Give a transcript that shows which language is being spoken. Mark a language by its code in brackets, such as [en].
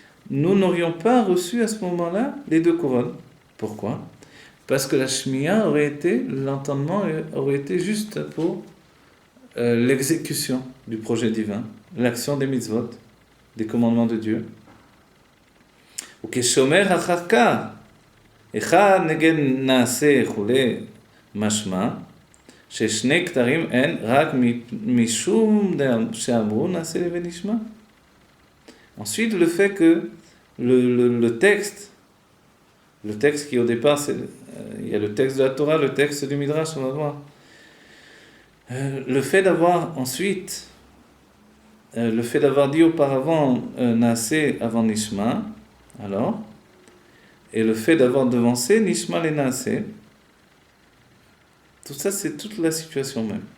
[fr] nous n'aurions pas reçu à ce moment-là les deux couronnes. Pourquoi? Parce que la shmiya aurait été, l'entendement aurait été juste pour l'exécution du projet divin, l'action des mitzvot, des commandements de Dieu. [he] וכשומר אחר כך, אחד נגד נעשה וכולי, משמע ששני כתרים אין רק משום שאמרו נעשה ונשמע. [fr] Ensuite, le fait que le texte qui au départ, il y a le texte de la Torah, le texte du Midrash, on va voir. Le fait d'avoir ensuite, le fait d'avoir dit auparavant Naaseh avant Nishma, alors, et le fait d'avoir devancé Nishma et Naaseh, tout ça c'est toute la situation même.